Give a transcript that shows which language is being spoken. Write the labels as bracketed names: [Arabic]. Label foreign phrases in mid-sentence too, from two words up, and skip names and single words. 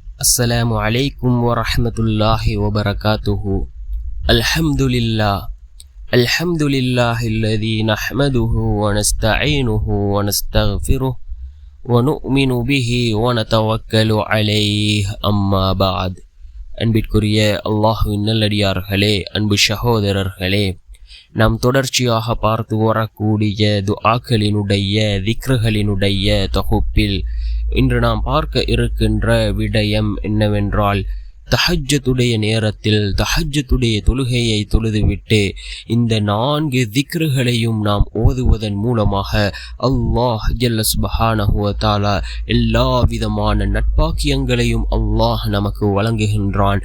[Arabic] السلام عليكم ورحمة الله وبركاته. الحمد لله الذي نحمده ونستعينه ونستغفره ونؤمن به ونتوكل عليه أما بعد. [Tamil] அன்பிற்குரிய அல்லாஹ்வின் நல்லடியார்களே, அன்பு சகோதரர்களே, நாம் தொடர்ச்சியாக பார்த்து வரக்கூடிய துஆக்களினுடைய திக்ருகளினுடைய தொகுப்பில் இன்று நாம் பார்க்க இருக்கின்ற விடயம் என்னவென்றால், தஹஜ்ஜுடைய நேரத்தில் தஹஜ்ஜுடைய தொழுகையை தொழுதுவிட்டு இந்த 4 திக்ருகளையும் நாம் ஓதுவதன் மூலமாக [Arabic] الله جل سبحانه وتعالى [Tamil] எல்லா விதமான நட்பாக்கியங்களையும் அல்லாஹ் நமக்கு வழங்குகின்றான்.